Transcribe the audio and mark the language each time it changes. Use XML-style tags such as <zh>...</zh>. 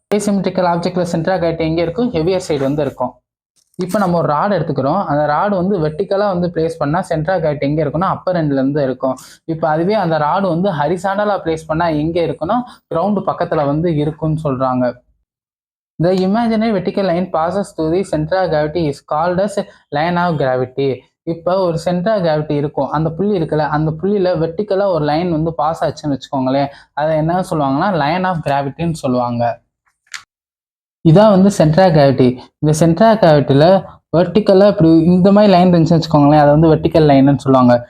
<ta>Asymmetrical ஆப்ஜெக்ட்ல centre of gravity எங்கே இருக்கும், heavier side வந்து இருக்கும். இப்போ நம்ம ஒரு ராடு எடுத்துக்கிறோம். அந்த ராடு வந்து வெர்டிக்கலா வந்து பிளேஸ் பண்ணா சென்டர் ஆஃப் கிராவிட்டி எங்கே இருக்குன்னா அப்பர் எண்ட்ல இருந்து இருக்கும். இப்போ அதுவே அந்த ராடு வந்து ஹரிசாண்டலா பிளேஸ் பண்ணா எங்கே இருக்குன்னா கிரவுண்டு பக்கத்துல வந்து இருக்குன்னு சொல்றாங்க.</ta> <en>The imaginary vertical line passes through the center of gravity is called as line of gravity.</en> <ta>இப்போ ஒரு சென்டர் ஆஃப் கிராவிட்டி இருக்கும், அந்த புள்ளி இருக்குல்ல, அந்த புள்ளியில வெர்டிக்கலா ஒரு லைன் வந்து பாஸ் ஆச்சுன்னு வச்சுக்கோங்களேன், அதை என்ன சொல்லுவாங்கன்னா லைன் ஆஃப் கிராவிட்டின்னு சொல்லுவாங்க. இதான் வந்து சென்டர் ஆஃப் கிராவிட்டி. இந்த சென்டர் ஆஃப் கிராவிட்டியில வெர்டிக்கலா இப்படி இந்த மாதிரி லைன் இருந்துச்சுன்னு வச்சுக்கோங்களேன், அதை வந்து வெர்டிக்கல் லைன்னு சொல்லுவாங்க.</ta>